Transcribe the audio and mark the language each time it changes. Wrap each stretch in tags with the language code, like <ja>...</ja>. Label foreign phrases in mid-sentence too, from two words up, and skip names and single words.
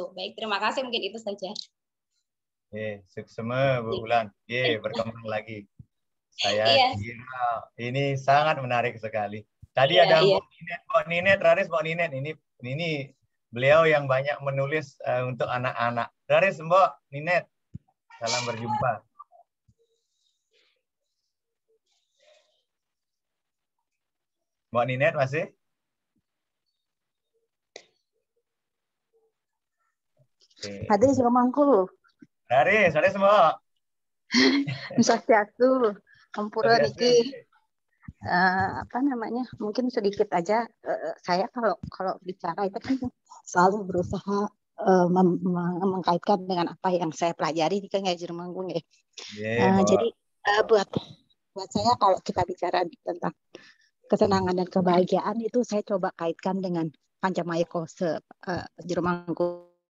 <id>Baik, terima kasih, mungkin itu saja. Suksema Bu Ulan. Berkembang lagi. Saya kira ini sangat menarik sekali. Tadi ada Mbak Ninet, Raris, Mbak Ninet. Ini beliau yang banyak menulis untuk anak-anak. Raris, Mbak Ninet, salam berjumpa. Mbak Ninet masih? Hadir Jero Mangku. Raris Mbak. Swastiastu.</id> <ban>Ampura niki</ban> <id>mungkin sedikit aja. Saya kalau bicara itu kan selalu berusaha mengkaitkan dengan apa yang saya pelajari di Jero Manggung ya. Yeah, Jadi buat saya kalau kita bicara tentang kesenangan dan kebahagiaan itu saya coba kaitkan dengan Pancamaya Kose Jero Manggung.</id>